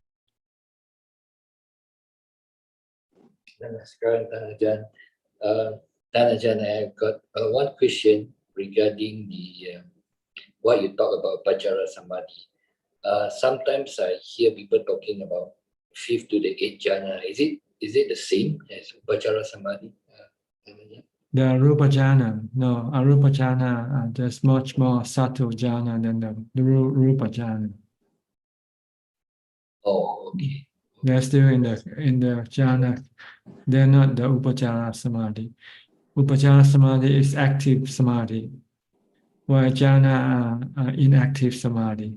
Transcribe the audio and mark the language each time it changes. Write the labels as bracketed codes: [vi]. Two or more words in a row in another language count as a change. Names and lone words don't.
[ta] Namaskaram, Ajaan. [en] Ajaan, I have got one question regarding the what you talk about [pi] Pachara Samadhi. [en] Sometimes I hear people talking about fifth to the eighth jhana. Is it the same as [pi] Pachara Samadhi? [en] Ajaan? The [pi] Arupa jhana, [en] no, [pi] Arupa jhana [en] are just much more subtle jhana than the [pi] Rupa jhana. [en] Oh, okay. They're still in the jhana. They're not the [pi] Upachara Samadhi. Upachara Samadhi [en] is active Samadhi, while jhana are inactive Samadhi.